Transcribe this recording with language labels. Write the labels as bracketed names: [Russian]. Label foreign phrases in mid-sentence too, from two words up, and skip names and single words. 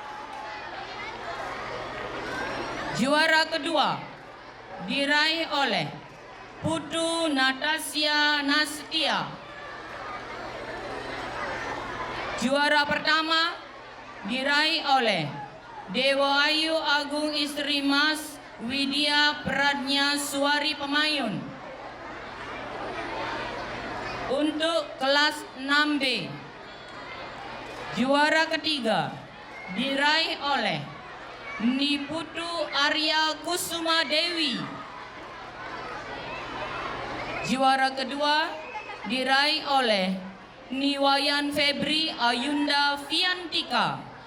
[Indonesian] Juara kedua diraih oleh Putu Natasya Nastia. Juara pertama diraih oleh Dewa Ayu Agung Istri Mas Widya Pradnya Suari Pemayun. Untuk kelas 6B, juara ketiga diraih oleh Niputu Arya Kusuma Dewi. Juara kedua diraih oleh Niwayan Febri Ayunda Fiantika.